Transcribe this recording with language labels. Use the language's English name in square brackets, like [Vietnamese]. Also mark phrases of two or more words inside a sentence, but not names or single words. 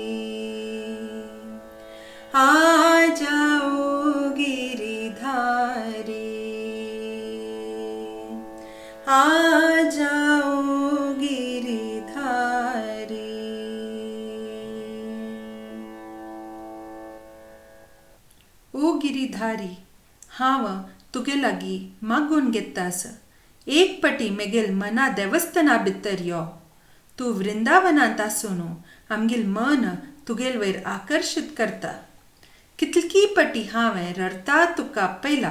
[Hindi] आ जाओ गिरिधारी। आ जाओ गिरिधारी। ओ गिरिधारी, [Konkani] हांव तुगे लागीं मागून घेतास। एक पटी मेगेल मना देवस्थाना भितर यो। तूं वृंदावनांत आसून आमगेल मन तुगेल वयर आकर्शीत करता। कितली पटी हांवें रडता तुका आपयला।